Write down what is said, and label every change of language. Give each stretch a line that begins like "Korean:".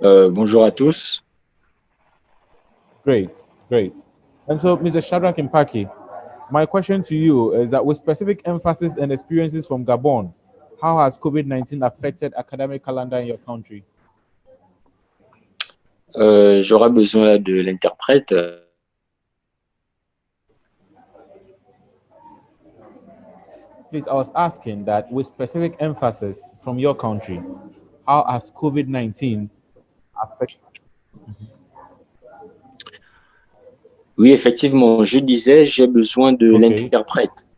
French: Bonjour à tous.
English: Great, great. And so, Mr. Shadrach Impaki, my question to you is that with specific emphasis and experiences from Gabon, how has COVID-19 affected academic calendar in your country?
French: J'aurai besoin là de l'interprète.
English: Please, I was asking that with specific emphasis from your country, how has COVID-19 affected?
French: Oui, effectivement, je disais, j'ai besoin de l'interprète.